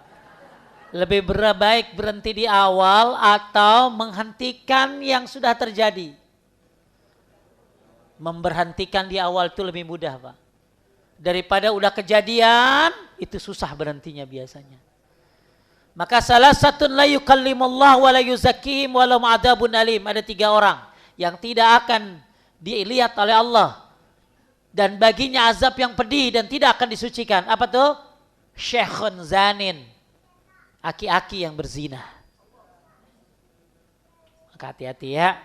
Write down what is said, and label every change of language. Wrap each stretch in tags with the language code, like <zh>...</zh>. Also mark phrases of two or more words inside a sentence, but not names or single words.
<id>Lebih baik berhenti di awal atau menghentikan yang sudah terjadi? Memberhentikan di awal itu lebih mudah Pak. Daripada udah kejadian, itu susah berhentinya biasanya. Maka salah satu</id> <ar>لا يكلم الله ولا يزكيهم ولهم عذاب أليم.</ar> <id>Ada 3 orang yang tidak akan dilihat oleh Allah. Dan baginya azab yang pedih dan tidak akan disucikan. Apa tuh?</id> <ar>شيخ زان.</ar> <id>Aki-aki yang berzina. Maka hati-hati ya.</id>